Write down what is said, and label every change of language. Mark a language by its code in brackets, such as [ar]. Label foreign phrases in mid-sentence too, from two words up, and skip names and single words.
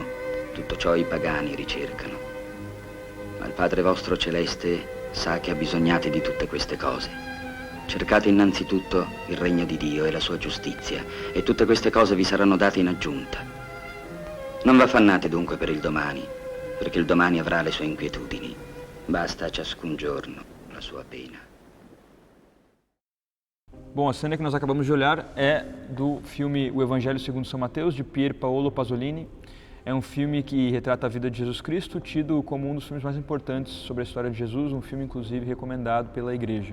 [it] Tutto ciò i pagani ricercano. Ma il Padre vostro celeste sa che abbisognate di tutte queste cose. Cercate innanzitutto il regno di Dio e la sua giustizia, e tutte queste cose vi saranno date in aggiunta. Non v'affannate dunque per il domani, perché il domani avrà le sue inquietudini. Basta a ciascun giorno la sua pena. [pt] Bom, a cena que nós acabamos de olhar é do filme O Evangelho segundo São Mateus, de Pier Paolo Pasolini. É um filme que retrata a vida de Jesus Cristo, tido como um dos filmes mais importantes sobre a história de Jesus, um filme inclusive recomendado pela Igreja.